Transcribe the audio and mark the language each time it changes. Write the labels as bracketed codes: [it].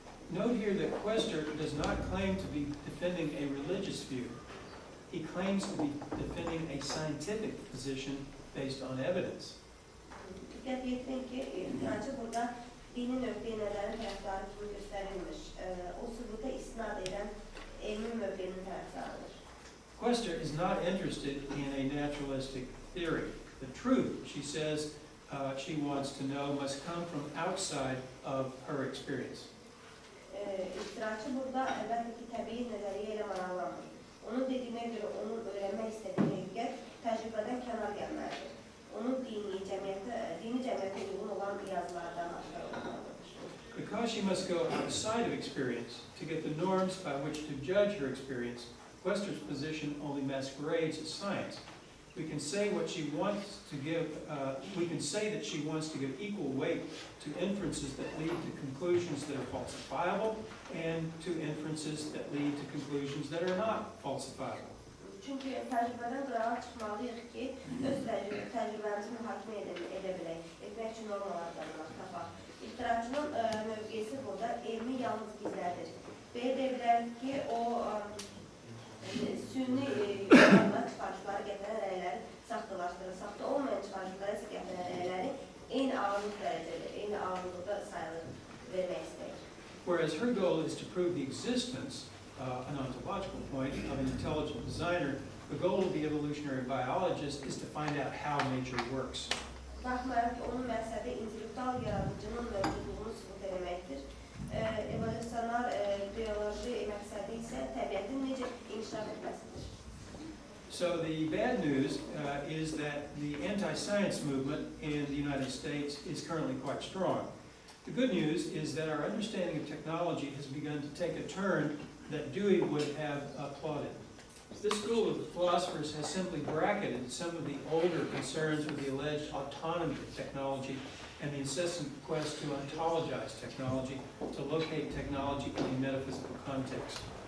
[en] Note here that Quester does not claim to be defending a religious view. He claims to be defending a scientific position based on evidence. [az] Dikkat yetirin ki, ixtiraçı burada dini nöqteyi nəzərin tərəfdarı kimi göstərilmiş. O sübuta istinad edən elmin mövqeyinin tərəfdarıdır. [en] Quester is not interested in a naturalistic theory. The truth, she says, she wants to know must come from outside of her experience. [az] İxtiraçı burada əlbəttə ki, təbii nəzəriyyə ilə maraqlanmır. Onun dediyinə görə onun öyrənmək istədiyi həqiqət təcrübədən kənar gəlməlidir. Onun dini cəmiyyətə uyğun olan yazılardan aşkar olmalıdır. [en] Because she must go outside of experience to get the norms by which to judge her experience, Quester's position only masquerades as science. We can say what she wants to give. We can say that she wants to give equal weight to inferences that lead to conclusions that are falsifiable and to inferences that lead to conclusions that are not falsifiable. [az] Çünki təcrübədən qırağa çıxmalıyıq ki, öz təcrübəmizi mühakimə edə bilək, etmək üçün normalardan tapaq. İxtiraçının mövqeyisi burada elmi yalnız gizlədir. Belə deyə bilərik ki, o sünni yollarla çıxarışları gətirən rəyləri saxtalaşdırır. Saxta olmayan çıxarışları isə gətirən rəyləri eyni ağırlıq dərəcədə, eyni ağırlıqda sayılır, vermək istəyir. [en] Whereas her goal is to prove the existence, an ontological point, of an intelligent designer, the goal of the evolutionary biologist is to find out how nature works. [az] Baxmayaraq ki, onun məqsədi intellektual yaradıcının mövcudluğunu sübut etməkdir. Evolüsionar bioloji məqsədi isə təbiətin necə inkişaf etməsidir. [en] So the bad news is that the anti-science movement in the United States is currently quite strong. The good news is that our understanding of technology has begun to take a turn that Dewey would have applauded. This school of philosophers has simply bracketed some of the older concerns with the alleged autonomy of technology and the incessant quest to ontologize technology, to locate technology in a metaphysical context.